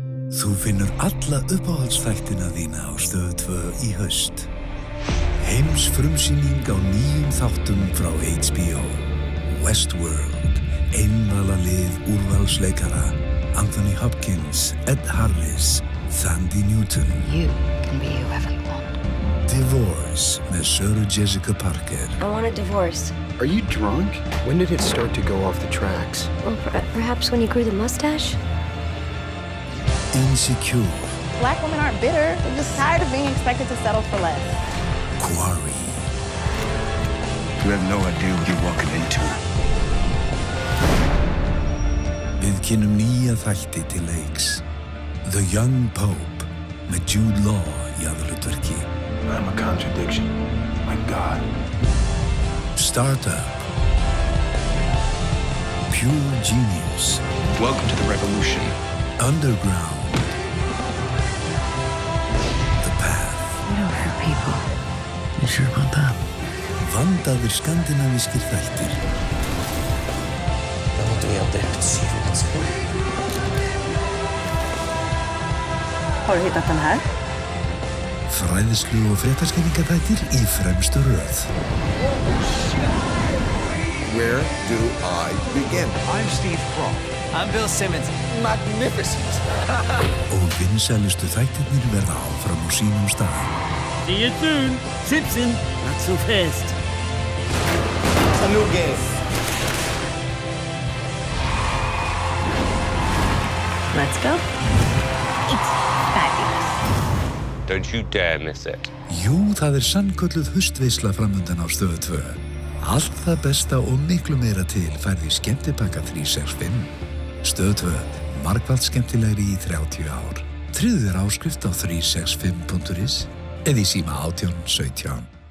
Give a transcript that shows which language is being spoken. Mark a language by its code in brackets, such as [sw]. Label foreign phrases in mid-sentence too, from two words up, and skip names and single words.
[is] Þú finnur alla uppáhaldsþættina þína á Stöð 2 í haust. Heimsfrumsýning á nýjum þáttum frá HBO. Westworld, einvala lið úrvalsleikara, Anthony Hopkins, Ed Harris, Thandie Newton. [en] You can be whoever you want. [is] Divorce með Sarah Jessica Parker. [en] I want a divorce. Are you drunk? When did it start to go off the tracks? Well, perhaps when you grew the mustache? Insecure. Black women aren't bitter. They're just tired of being expected to settle for less. Quarry. You have no idea what you're walking into. [is] Við kynnum nýja þætti til leiks. The Young Pope með Jude Law í aðalhlutverki. [en] I'm a contradiction. My God. Startup. Pure Genius. Welcome to the revolution. Underground. The Path. You don't hurt people. You sure about that? [is] Vandaðir skandinavískir þættir. [sv] Jag måste hjälpa dig att se vad det ska. Har du hittat den här? [is] Fræðislu og fréttaskýringaþættir í fremstu röð. [en] Where do I begin? I'm Steve Croft. I'm Bill Simmons. Magnificent. [is] Og vinsælustu þættirnir verða áfram á sínum stað. [en] See you soon. Simpson, not so fast. It's a new game. Let's go. It's fabulous. Don't you dare miss it. [is] Jú, það sannkölluð haustveisla framundan á Stöð 2. Allt það besta og miklu meira til færði skemmtipakka 365. Stöð 2, margfalt skemmtilegri í 30 ár. Tryggðu þér áskrift á 365.is eða í síma 1817.